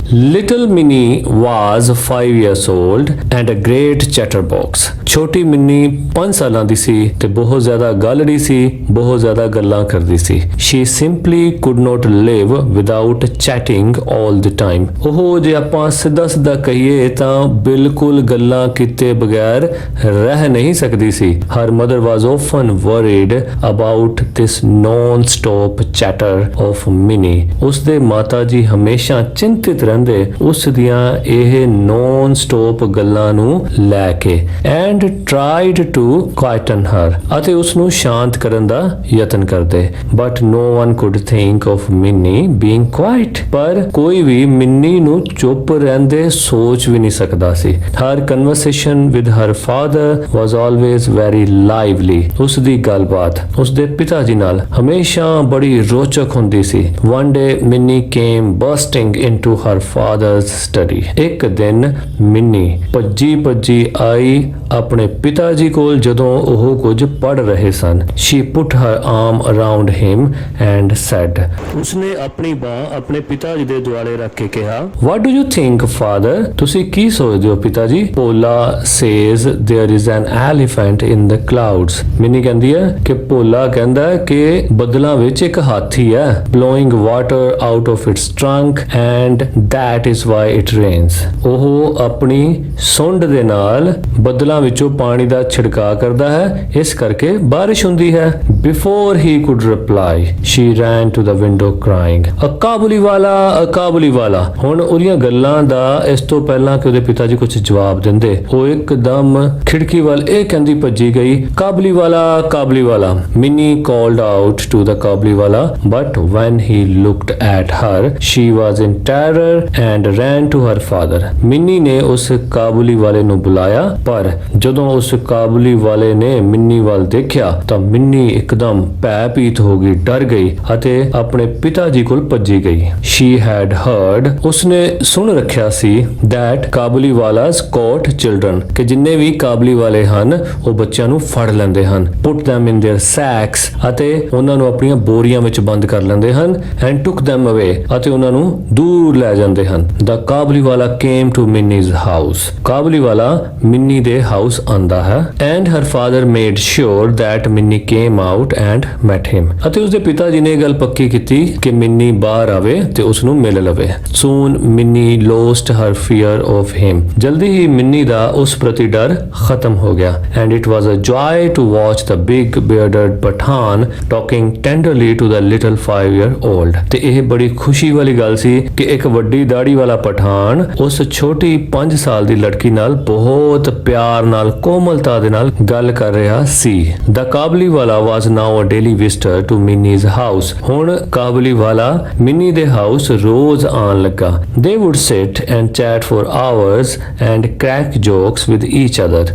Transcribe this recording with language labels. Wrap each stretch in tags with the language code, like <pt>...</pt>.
<en>Little Minnie was 5 years old and a great chatterbox।</en> <pa>ਛੋਟੀ mini 5 ਸਾਲਾਂ ਦੀ ਸੀ ਤੇ ਬਹੁਤ ਜ਼ਿਆਦਾ ਗਾਲੜੀ ਸੀ, ਬਹੁਤ ਜ਼ਿਆਦਾ ਗੱਲਾਂ ਕਰਦੀ ਸੀ।</pa> <en>She simply could not live without chatting all the time।</en> <pa>ਉਹ ਜੇ ਆਪਾਂ ਸਿੱਧਾ ਕਹੀਏ ਤਾਂ ਬਿਲਕੁਲ ਗੱਲਾਂ ਕੀਤੇ ਬਗੈਰ ਰਹਿ ਨਹੀਂ ਸਕਦੀ ਸੀ।</pa> <en>Her mother was often worried about this non-stop chatter of Minnie।</en> <pa>ਉਸਦੇ ਮਾਤਾ ਜੀ ਹਮੇਸ਼ਾ ਚਿੰਤਿਤ ਰਹਿੰਦੇ ਉਸ ਦੀਆਂ ਇਹ non-stop ਗੱਲਾਂ ਨੂੰ ਲੈ ਕੇ।</pa> <en>And tried to quieten her।</en> <pa>ਅਤੇ ਉਸ ਨੂੰ ਸ਼ਾਂਤ ਕਰਨ ਦਾ ਯਤਨ ਕਰਦੇ।</pa> <en>But no one could think of Minnie being quiet।</en> <pa>ਪਰ ਕੋਈ ਵੀ ਮਿੰਨੀ ਨੂੰ ਚੁੱਪ ਰਹਿੰਦੇ ਸੋਚ ਵੀ ਨਹੀਂ ਸਕਦਾ ਸੀ।</pa> <en>Her conversation with her father was always very lively।</en> <pa>ਉਸ ਦੀ ਗੱਲਬਾਤ ਉਸ ਦੇ ਪਿਤਾ ਜੀ ਨਾਲ ਹਮੇਸ਼ਾ ਬੜੀ ਰੋਚਕ ਹੁੰਦੀ ਸੀ।</pa> <en>One day Minnie came bursting into her father's study।</en> <pa>ਇੱਕ ਦਿਨ ਮਿੰਨੀ ਭੱਜੀ ਆਈ ਆਪਣੇ ਪਿਤਾ ਜੀ ਕੋਲ ਜਦੋਂ ਉਹ ਕੁਝ ਪੜ੍ਹ ਰਹੇ ਸਨ।</pa> <en>She put her arm around him and said।</en> <pa>ਉਸਨੇ ਆਪਣੀ ਬਾਹ ਆਪਣੇ ਪਿਤਾ ਜੀ ਦੇ ਦੁਆਲੇ ਰੱਖ ਕੇ ਕਿਹਾ,</pa> <en>What do you think, father?</en> <pa>ਤੁਸੀਂ ਕੀ ਸੋਚਦੇ ਹੋ ਪਿਤਾ ਜੀ?</pa> <en>Bhola says there is an elephant in the clouds।</en> <pa>Mini ਕਹਿੰਦੀ ਹੈ ਕਿ ਭੋਲਾ ਕਹਿੰਦਾ ਹੈ ਕਿ ਬੱਦਲਾਂ ਵਿੱਚ ਇੱਕ ਹਾਥੀ ਹੈ।</pa> <en>Blowing water out of its trunk and that is why it rains।</en> <pa>ਉਹ ਆਪਣੀ ਸੁੰਡ ਦੇ ਨਾਲ ਬੱਦਲਾਂ ਵਿੱਚੋਂ ਪਾਣੀ ਦਾ ਛਿੜਕਾਅ ਕਰਦਾ ਹੈ, ਇਸ ਕਰਕੇ ਬਾਰਿਸ਼ ਹੁੰਦੀ ਹੈ।</pa> <en>Before he could reply, she ran to the window crying, A Kabuliwala.</en> <pa>ਹੁਣ ਉਹਦੀਆਂ ਗੱਲਾਂ ਦਾ ਇਸ ਤੋਂ ਪਹਿਲਾਂ ਕਿ ਉਹਦੇ ਪਿਤਾ ਜੀ ਕੁਝ ਜਵਾਬ ਦਿੰਦੇ, ਉਹ ਇੱਕਦਮ ਖਿੜਕੀ ਵੱਲ ਇਹ ਕਹਿੰਦੀ ਭੱਜੀ ਗਈ, ਕਾਬੁਲੀ ਵਾਲਾ।</pa> <en>Minnie called out to the Kabuliwala, but when he looked at her, she was in terror and ran to her father।</en> <pa>Mini ਨੇ ਉਸ ਕਾਬੁਲੀ ਵਾਲੇ ਨੂੰ ਬੁਲਾਇਆ, ਪਰ ਜਦੋਂ ਉਸ ਕਾਬੁਲੀ ਵਾਲੇ ਨੇ ਮਿੰਨੀ ਵੱਲ ਦੇਖਿਆ ਤਾਂ ਮਿੰਨੀ ਇੱਕਦਮ ਭੈਭੀਤ ਹੋ ਗਈ, ਡਰ ਗਈ ਅਤੇ ਆਪਣੇ ਪਿਤਾ ਜੀ ਕੋਲ ਭੱਜੀ ਗਈ।</pa> <en>She had heard,</en> <pa>ਉਸਨੇ ਸੁਣ ਰੱਖਿਆ ਸੀ,</pa> <en>that Kabuliwalas caught children,</en> <pa>ਕਿ ਜਿੰਨੇ ਵੀ ਕਾਬੁਲੀ ਵਾਲੇ ਹਨ ਉਹ ਬੱਚਿਆਂ ਨੂੰ ਫੜ ਲੈਂਦੇ ਹਨ।</pa> <en>Put them in their sacks,</en> <pa>ਅਤੇ ਉਹਨਾਂ ਨੂੰ ਆਪਣੀਆਂ ਬੋਰੀਆਂ ਵਿੱਚ ਬੰਦ ਕਰ ਲੈਂਦੇ ਹਨ।</pa> <en>And took them away,</en> <pa>ਅਤੇ ਉਹਨਾਂ ਨੂੰ ਦੂਰ ਲੈ ਜਾਂਦੇ ਹਨ।</pa> <en>The</en> <pa>ਕਾਬੁਲੀ ਵਾਲਾ came to Minnie's house। ਕਾਬੁਲੀ ਵਾਲਾ ਮਿੰਨੀ ਦੇ ਹਾਊਸ ਆਂਦਾ ਹੈ।</pa> <en>And her father made sure that Minnie came out and met him।</en> <pa>ਅਤੇ ਉਸਦੇ ਪਿਤਾ ਜੀ ਨੇ ਇਹ ਗੱਲ ਪੱਕੀ ਕੀਤੀ ਕਿ ਮਿੰਨੀ ਬਾਹਰ ਆਵੇ ਤੇ ਉਸ ਨੂੰ ਮਿਲ ਲਵੇ।</pa> <en>Soon Minnie lost her fear of him।</en> <pa>ਜਲਦੀ ਹੀ ਮਿੰਨੀ ਦਾ ਉਸ ਪ੍ਰਤੀ ਡਰ ਖਤਮ ਹੋ ਗਿਆ।</pa> <en>And it was a joy to watch the big bearded Pathan talking tenderly to the little 5-year-old।</en> <pa>ਤੇ ਇਹ ਬੜੀ ਖੁਸ਼ੀ ਵਾਲੀ ਗੱਲ ਸੀ ਕਿ ਇੱਕ ਵੱਡੀ ਦਾੜੀ ਵਾਲਾ ਪਠਾਨ ਉਸ ਛੋਟੀ 5 ਸਾਲ ਦੀ ਲੜਕੀ ਨਾਲ ਬਹੁਤ ਪਿਆਰ ਨਾਲ, ਕੋਮਲਤਾ ਦੇ ਨਾਲ ਗੱਲ ਕਰ ਰਿਹਾ ਸੀ।</pa> <en>The Kabuliwala was now a daily visitor to Minnie's house।</en> <pa>ਹੁਣ ਕਾਬੁਲੀ ਵਾਲਾ ਮਿੰਨੀ ਦੇ ਹਾਊਸ ਰੋਜ਼ ਆਉਣ ਲੱਗਾ।</pa> <en>They would sit and chat for hours and crack jokes with each other।</en>